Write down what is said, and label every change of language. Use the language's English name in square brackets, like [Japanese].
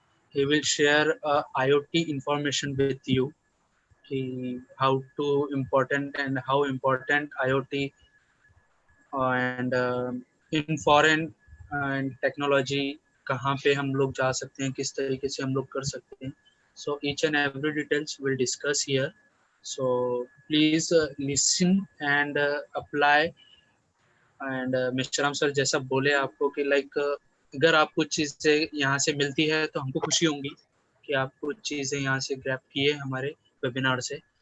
[English] He will share IoT information with you. How important IoT and in foreign and technology, [Hindi] कहाँ पे हम लोग जा सकते हैं, किस तरीके से हम लोग कर सकते हैं. [English] So each and every details we'll discuss here. So please listen and apply. [Hindi] And Mishram sir जैसा बोले आपको कि like अगर आप कुछ चीज़ें यहाँ से मिलती है तो हमको खुशी होगी कि आप कुछ चीज़ें यहाँ से ग्रैब किए हमारे वेबिनार से.